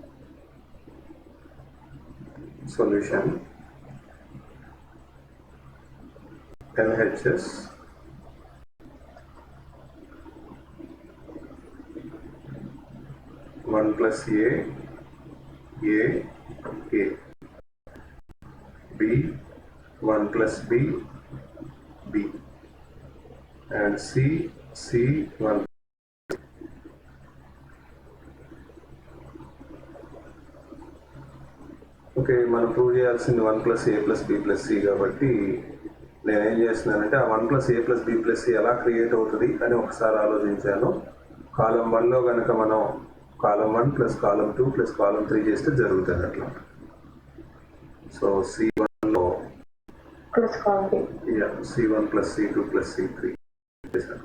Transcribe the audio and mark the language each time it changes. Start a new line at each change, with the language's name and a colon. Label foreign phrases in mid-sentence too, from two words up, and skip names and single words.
English: Solution LHS 1 plus A B 1 plus B and C 1.
Telugu: ఓకే, మనం ప్రూవ్ చేయాల్సింది 1
English: plus A plus B plus C
Telugu: కాబట్టి నేనేం చేస్తున్నానంటే ఆ 1
English: plus A plus B plus C
Telugu: ఎలా క్రియేట్ అవుతుంది అని ఒకసారి ఆలోచించాను. కాలం 1లో కనుక మనం
English: column 1 plus column 2 plus column 3
Telugu: చేస్తే జరుగుతుంది అట్లా. సో C1లో
English: plus column C1 plus C2 plus C3 చేశాను.